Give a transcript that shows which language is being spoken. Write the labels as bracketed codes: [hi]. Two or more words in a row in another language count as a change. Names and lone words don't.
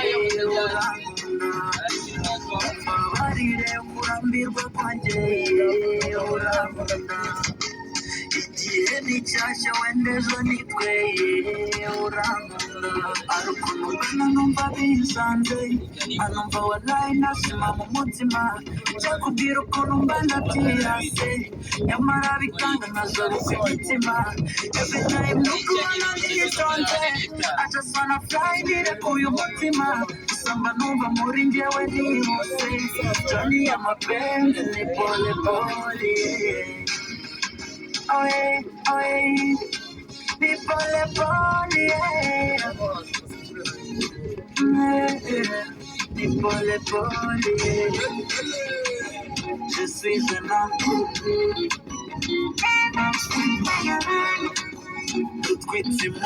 [rw] urankunda barire kurambirwa kwanjye urankunda igihe ni cyashya wenda ejo nitweye urankunda ari ukuntu mbona numva bisanze anumva wallahi nashima mu mutima cyakubwira ukuntu mbana byirase nyamara bikanga nkazaru ku mutima [en] every time [rw] nuko ubona nitonze [en] I just wanna fly [rw] nirekuye umutima usamba numva muri njyewe nihuse Johnny y'amapenzi [sw] ni pole pole oye ni pole pole ni pole pole [fr] je suis un homme [sw] utwite